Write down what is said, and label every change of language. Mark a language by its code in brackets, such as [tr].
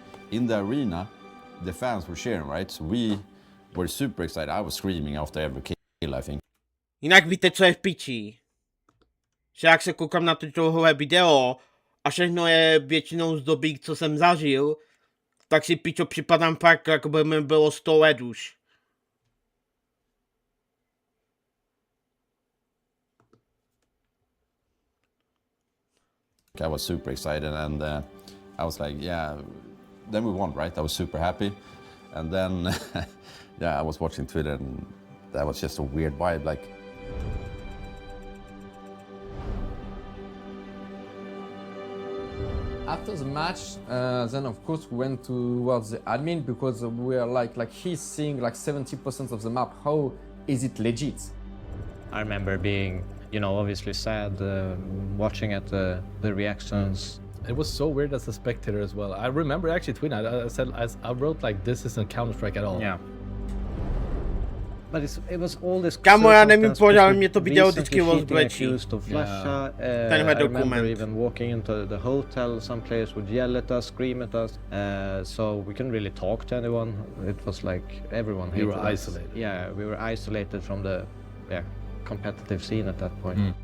[en] In the arena, the fans were cheering, right? So we were super excited. I was screaming after every kill, I think. [cs] Jinak víte, co je v piči? Že jak se koukám na tohle video a všechno je většinou z doby, co jsem zažil, tak si pičo připadám fakt, jako by mi bylo 100 let už. [en] I was super excited and I was like, yeah, then we won, right? I was super happy. And then, yeah, I was watching Twitter and that was just a weird vibe, like. After the match, then of course we went towards the admin because we are like he's seeing like 70% of the map. How is it legit? I remember being, you know, obviously sad, watching at the reactions. It was so weird as a spectator as well. I remember actually tweeting. I said I wrote like, "This isn't Counter-Strike at all." Yeah. But it was all this. [cs] Kámo, já nevím, proč, ale mě to video vždycky rozbrečí. Tenhle [en] I remember [cs] dokument. [en] even walking into the hotel, some players would yell at us, scream at us, so we couldn't really talk to anyone. It was like everyone hated us. We were isolated. Yeah, we were isolated from the competitive scene at that point.